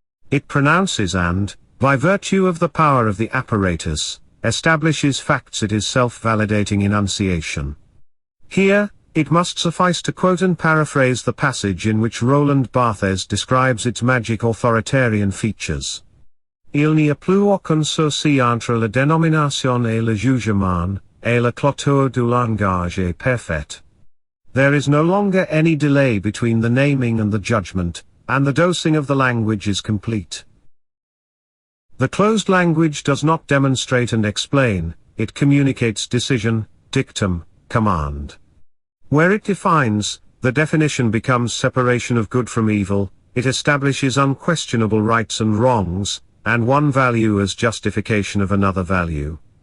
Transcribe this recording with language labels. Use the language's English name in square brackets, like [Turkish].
[English] It pronounces and, by virtue of the power of the apparatus, establishes facts it is self-validating enunciation. Here, it must suffice to quote and paraphrase the passage in which Roland Barthes describes its magic authoritarian features. [French] Il n'y a plus aucun souci entre la dénomination et le jugement, et la clôture du langage est parfaite. [English] There is no longer any delay between the naming and the judgment, and the dosing of the language is complete. The closed language does not demonstrate and explain, it communicates decision, dictum, command. Where it defines, the definition becomes separation of good from evil, it establishes unquestionable rights and wrongs, and one value as justification of another value.